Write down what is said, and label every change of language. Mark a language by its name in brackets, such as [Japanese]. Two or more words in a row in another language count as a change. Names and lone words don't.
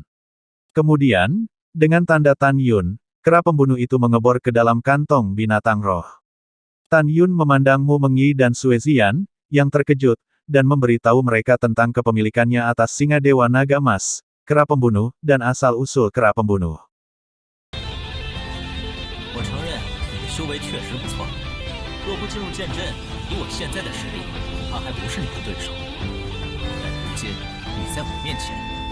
[Indonesian] Kemudian, dengan tanda Tan Yun, kera pembunuh itu mengebor ke dalam kantong binatang roh. Tan Yun memandang Mu Mengyi dan Sue Zian, yang terkejut, dan memberitahu mereka tentang kepemilikannya atas singa Dewa Naga Emas, kera pembunuh, dan asal-usul kera pembunuh. [Chinese] 我承认你的修为确实不错，若不进入剑阵，以我现在的实力，恐怕还不是你的对手。但如今你在我面前，